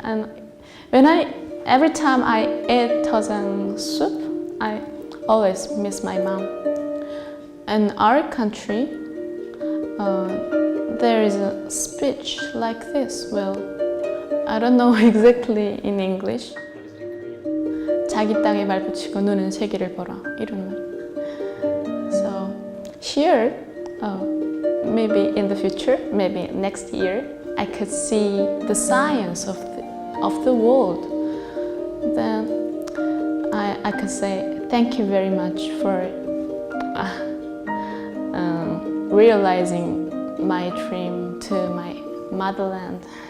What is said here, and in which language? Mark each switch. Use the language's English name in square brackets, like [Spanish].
[English] And every time I eat 터장 soup, I always miss my mom. In our country, there is a speech like this. Well, I don't know exactly in English. [Korean] 자기 땅에 발 붙이고 눈은 세계를 보라, 이런 말. [English] So here, maybe in the future, maybe next year, I could see the science of the world. Then I could say thank you very much for realizing my dream to my motherland.